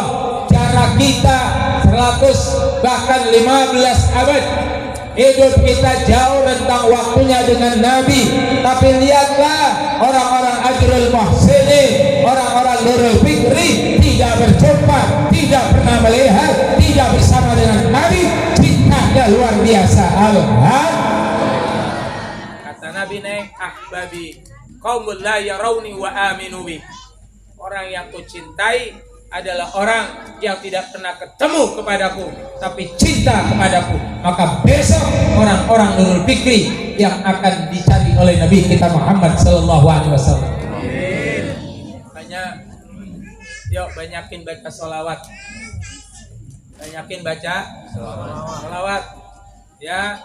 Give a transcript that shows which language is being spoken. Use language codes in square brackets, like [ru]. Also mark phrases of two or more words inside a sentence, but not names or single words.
[id] Cara kita 100 bahkan 15 abad hidup kita jauh rentang waktunya dengan Nabi. Tapi lihatlah orang-orang Ajrul Muhsinin, orang-orang Nurul Fikri tidak berjumpa, tidak pernah melihat, tidak bersama dengan Nabi. Cintanya luar biasa. Alhamdulillah. Kata Nabi [ar] أحبابي قوم لا يروني وآمنوا بي. [id] Orang yang kucintai adalah orang yang tidak pernah ketemu kepadaku tapi cinta kepadaku. Maka besok orang-orang Nurul Fikri yang akan dicari oleh Nabi kita Muhammad [ar] صلى الله عليه وسلم. [id] Makanya yuk banyakin baca sholawat, banyakin baca sholawat ya.